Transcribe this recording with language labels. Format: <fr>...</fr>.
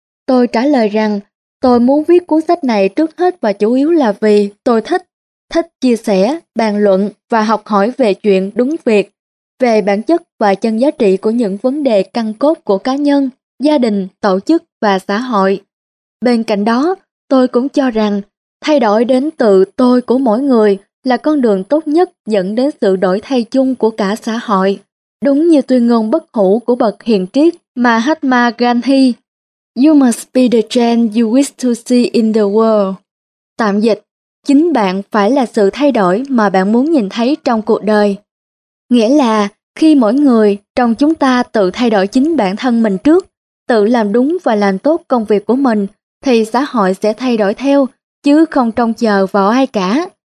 <vi>Tôi trả lời rằng, tôi muốn viết cuốn sách này trước hết và chủ yếu là vì tôi thích chia sẻ, bàn luận và học hỏi về chuyện đúng việc, về bản chất và chân giá trị của những vấn đề căn cốt của cá nhân, gia đình, tổ chức và xã hội. Bên cạnh đó, tôi cũng cho rằng thay đổi đến từ tôi của mỗi người là con đường tốt nhất dẫn đến sự đổi thay chung của cả xã hội. đúng như tuyên ngôn bất hủ của bậc hiền triết Mahatma Gandhi.</vi> <en>You must be the change you wish to see in the world.</en> <vi>Tạm dịch, chính bạn phải là sự thay đổi mà bạn muốn nhìn thấy trong cuộc đời. Nghĩa là khi mỗi người trong chúng ta tự thay đổi chính bản thân mình trước, tự làm đúng và làm tốt công việc của mình, thì xã hội sẽ thay đổi theo, chứ không trông chờ vào ai cả.</vi>